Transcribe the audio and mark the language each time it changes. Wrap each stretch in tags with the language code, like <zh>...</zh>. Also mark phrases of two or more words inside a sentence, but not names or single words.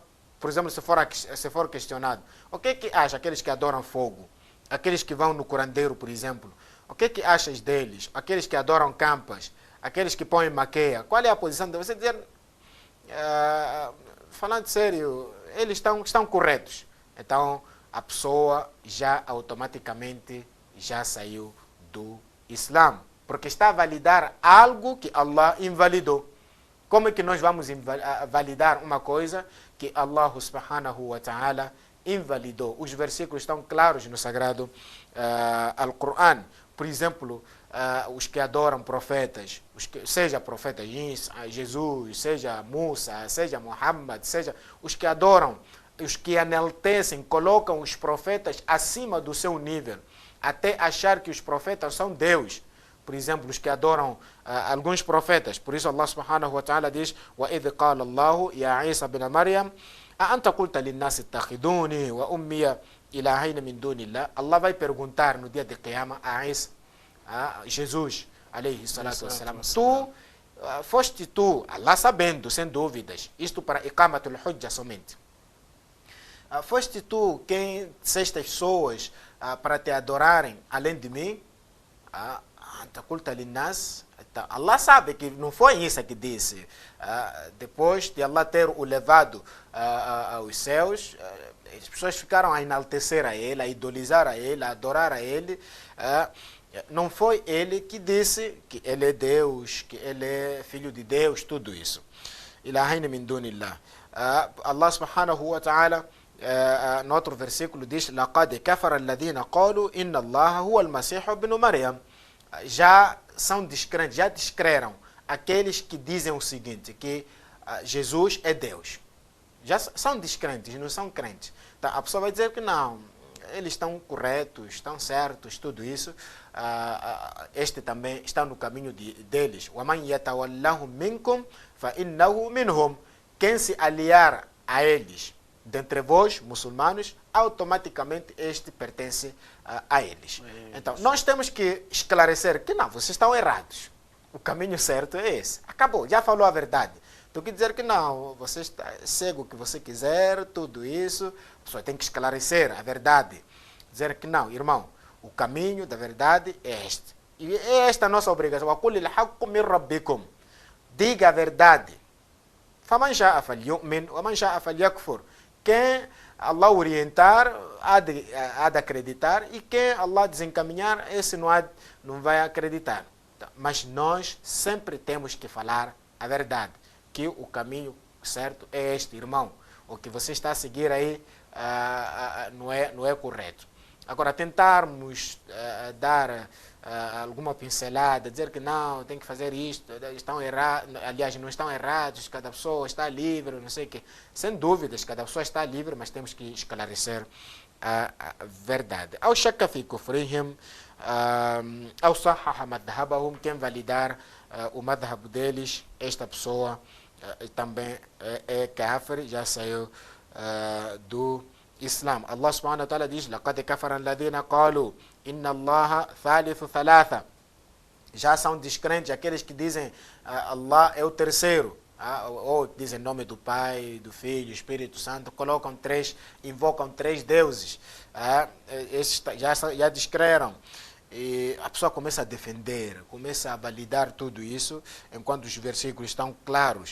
<pt>Por exemplo, se for questionado, o que é que acha aqueles que adoram fogo, aqueles que vão no curandeiro, por exemplo, o que é que achas deles, aqueles que adoram campas, aqueles que põem maqueia, qual é a posição de você dizer, falando sério, eles estão corretos. Então, a pessoa já automaticamente já saiu do Islã, porque está a validar algo que Allah invalidou. Como é que nós vamos validar uma coisa que</pt> <ar>الله سبحانه وتعالى</ar> <pt>invalidou? Os versículos estão claros no sagrado Al-Quran. Por exemplo, os que adoram profetas, seja profeta Jesus, seja Musa, seja Muhammad, seja os que adoram, os que enaltecem, colocam os profetas acima do seu nível, até achar que os profetas são Deus. Por exemplo, os que adoram alguns profetas. Por isso</pt> <ar>الله سبحانه وتعالى diz: وَإِذْ قَالَ اللَّهُ يَا عِيسَى بْنَ مَرْيَمَ أَأَنْتَ قُلْتَ لِلنَّاسِ اتَّخِذُونِي وَأُمِّيَ إِلَهَيْنِ مِنْ دُونِ اللَّهِ.</ar> <pt>Allah vai perguntar no dia de Qiyamah a Isa, a Jesus,</pt> <ar>عليه الصلاة والسلام,</ar> <pt>foste tu, Allah sabendo, sem dúvidas, isto para</pt> <ar>إقامة الحجة</ar> <pt>somente, foste tu quem disseste as pessoas para te adorarem além de mim? Allah sabe que não foi isso que disse. Depois de Allah ter o levado aos céus, as pessoas ficaram a enaltecer a ele, a idolizar a ele, a adorar a ele. Não foi ele que disse que ele é Deus, que ele é filho de Deus, tudo isso.</pt> <ar>إلهين من دون الله. الله سبحانه وتعالى,</ar> <pt>no outro versículo diz:</pt> <ar>لَقَدْ كَفَرَ الَّذِينَ قَالُوا إِنَّ اللَّهَ هُوَ الْمَسِيحُ ابْنُ مَرْيَمَ.</ar> <pt>Já são descrentes, já descreram aqueles que dizem o seguinte, que Jesus é Deus. Já são descrentes, não são crentes. Então, a pessoa vai dizer que não, eles estão corretos, estão certos, tudo isso. Este também está no caminho deles.</pt> <ar>وَمَنْ يَتَوَلَّهُمْ مِنْكُمْ فَإِنَّهُ مِنْهُمْ.</ar> <pt>Quem se aliar a eles, dentre vós, muçulmanos, automaticamente este pertence a eles. Então, nós temos que esclarecer que não, vocês estão errados. O caminho certo é esse. Acabou, já falou a verdade. Tu quer dizer que não, você segue o que você quiser, tudo isso. A pessoa tem que esclarecer a verdade. Dizer que não, irmão, o caminho da verdade é este. E é esta a nossa obrigação. Diga a verdade.</pt> <ar>فَمَنْ شَاءَ فَلْيُؤْمِنْ وَمَنْ شَاءَ فَلْيَكْفُرْ.</ar> <pt>Quem Allah orientar, há de acreditar, e quem Allah desencaminhar, esse não vai acreditar. Mas nós sempre temos que falar a verdade, que o caminho certo é este, irmão. O que você está a seguir aí não é correto. Agora, tentarmos dar alguma pincelada, dizer que não, tem que fazer isto, estão errados, aliás, não estão errados, cada pessoa está livre, não sei o quê. Sem dúvidas, cada pessoa está livre, mas temos que esclarecer a verdade.</pt> <ar>أو شك في كفرهم, أو صحح مذهبهم,</ar> <pt>quem validar o madhab deles, esta pessoa também é kafir, já saiu do Islam.</pt> <ar>الله سبحانه وتعالى</ar> <pt>diz:</pt> <ar>لَقَدْ كَفَرَ الَّذِينَ قَالُوا إِنَّ اللَّهَ ثَالِثُ ثَلَاثَةٍ.</ar> <pt>Já são descrentes aqueles que dizem Allah é o terceiro, ou dizem nome do Pai, do Filho, do Espírito Santo, invocam três deuses. Esses já descreram. E a pessoa começa a defender, começa a validar tudo isso, enquanto os versículos estão claros.</pt>